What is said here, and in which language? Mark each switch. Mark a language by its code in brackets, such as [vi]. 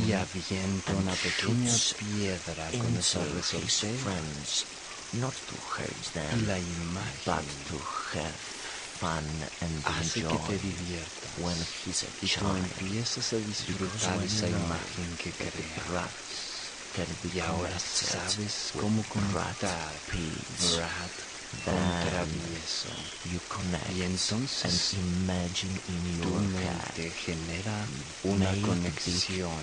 [es] y avienta una pequeña piedra con esa resortera, [en] not to hurt them, [es] la imagen, [en] but to have fun and enjoy when he's a child. [es] Y tú empiezas a disfrutar esa imagen que crea. Y ahora sabes cómo conectar [en] brat [es] con travieso. [en] You connect. [es] Y entonces [en] and imagine in your [es] tu mente genera una conexión.